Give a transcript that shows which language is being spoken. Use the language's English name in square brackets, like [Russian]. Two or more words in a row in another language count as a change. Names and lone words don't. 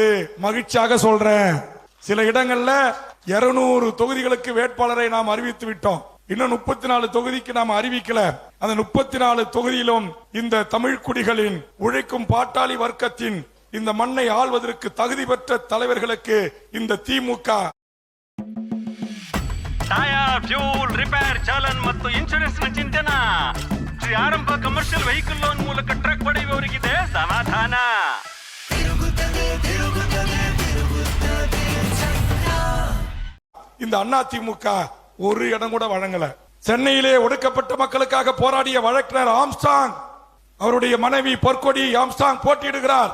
[Tamil] மகிழ்ச்சியாக சொல்றேன், சில இடங்கள்ல 200 தொகுதிகளுக்கு வேட்பாளரை நாம் அறிவித்து விட்டோம். இன்னும் 34 தொகுதிக்கு நாம் அறிவிக்கல. அந்த 34 தொகுதியிலும் இந்த தமிழ் குடிகளின் உழைக்கும் பாட்டாளி வர்க்கத்தின் இந்த மண்ணை ஆள்வதற்கு தகுதி பெற்ற தலைவர்களுக்கு இந்த திமுக [Kannada] ಟೈರ್, ಫ್ಯೂಲ್, ರಿಪೇರ್, ಚಾಲನ್ ಮತ್ತು ಇನ್ಶೂರೆನ್ಸ್ ನ ಚಿಂತನ. ಆರಂಭ [English] commercial vehicle loan [Kannada] ಮೂಲಕ ಟ್ರಕ್ ಪಡೆಯುವವರಿಗಿದೆ ಸಮಾಧಾನ. [Tamil] இந்த அதிமுக ஒரு இடம் கூட வழங்கல. சென்னையிலே ஒடுக்கப்பட்ட மக்களுக்காக போராடிய வழக்கறிஞர் ஆம்ஸ்டாங், அவருடைய மனைவி பொற்கொடி ஆம்ஸ்டாங் போட்டியிடுகிறார்.